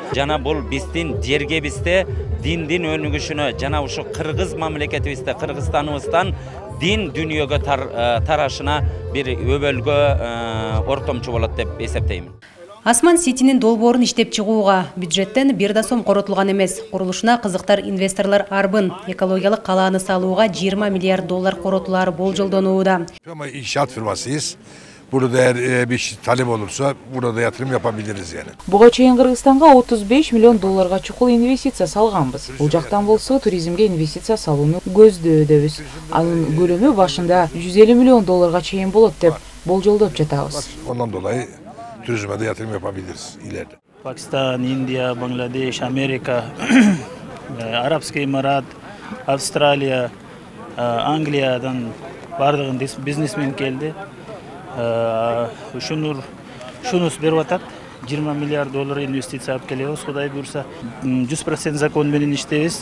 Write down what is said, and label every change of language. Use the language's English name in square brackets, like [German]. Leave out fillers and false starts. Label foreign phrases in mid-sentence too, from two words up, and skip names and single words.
[Kyrgyz] Жана бул биздин жергебизде диндин өнүгүшүнө жана ушу кыргыз мамлекетибизде, Кыргызстаныбыздан дин дүнүйөгө тарашына бир өбөлгө ортомчу болот деп эсептейм. Асман Ситинин долбоорун иштеп чыгууга бюджеттен 1 да сом коротулган эмес. Курулушуна кызыктар инвесторлор арбын. Экологиялык калааны салууга 20 миллиард доллар коротулары болжолдонууда. [Turkish] İnşaat firmasıyız. Burada eğer bir talep olursa burada yatırım yapabiliriz yani. [Kyrgyz] Буга чейин Кыргызстанга 35 миллион долларга чукул инвестиция салганбыз. Бул жактан болсо туризмге инвестиция салууну көздөбүз. Анын көлөмү башында 150 миллион долларга чейин болот деп болжолдоп жатабыз. [Turkish] Ondan dolayı turizme de yatırım yapabiliriz ileride. [Kyrgyz] Pakistan, India, Bangladesh, Amerika, Arapский Эмират, Австралия, Англиядан бардыгын бизнесмен келди. Шунус берип атат. 20 миллиард доллар инвестиция алып келебиз. Кудай буйрса 100% закон менен иштебиз.